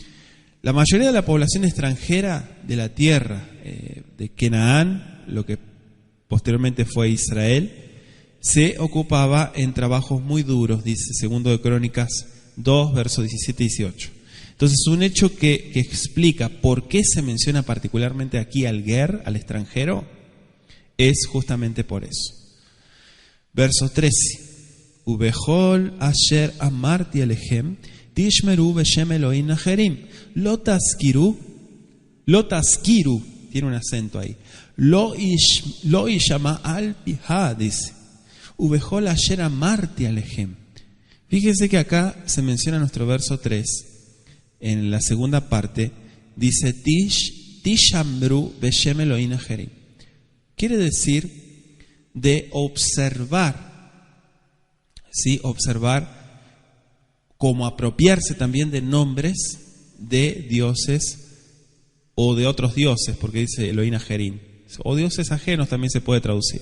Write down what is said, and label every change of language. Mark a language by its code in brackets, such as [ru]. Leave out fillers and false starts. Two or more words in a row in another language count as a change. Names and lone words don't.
[es] La mayoría de la población extranjera de la tierra de Canaán, lo que posteriormente fue Israel, se ocupaba en trabajos muy duros, dice segundo de Crónicas 2, versos 17 y 18. Entonces, un hecho que explica por qué se menciona particularmente aquí al ger, al extranjero, es justamente por eso. Verso 13. [he] ובכל אשר אמרתי אליכם תשמרו ובשם אלהים אחרים לא תזכירו, [es] tiene un acento ahí, [he] לא ישמע על פיך, dice ובכל אשר אמרתי אליכם. [es] Fíjese que acá se menciona nuestro verso 3, en la segunda parte, dice [he] תשמרו ובשם אלהים אחרים. [es] Quiere decir de observar, ¿sí? Observar como apropiarse también de nombres de dioses o de otros dioses, porque dice [he] אלהים אחרים, [es] o dioses ajenos también se puede traducir.